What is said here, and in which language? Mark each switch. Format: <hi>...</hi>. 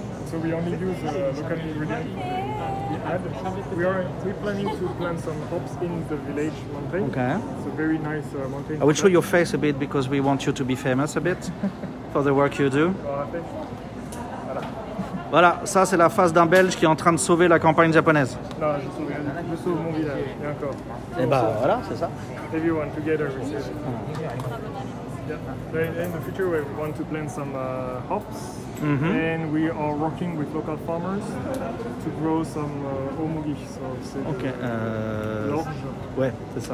<en>So we only use local ingredients we add. We're planning to plant some hops in the village mountain. Okay. It's a very nice mountain. I will show your face a bit because we want you to be famous a bit for the work you do.</en> <fr>Voilà, ça c'est la face d'un Belge qui est en train de sauver la campagne japonaise. Non, je sauve mon village, et encore. Et bah voilà, c'est ça.</fr> <en>Everyone together we save it. Yeah. In the future we want to plant some hops, and we are working with local farmers to grow some omugi. So Ok.</en> <fr>l'orge. Ouais, c'est ça.</fr>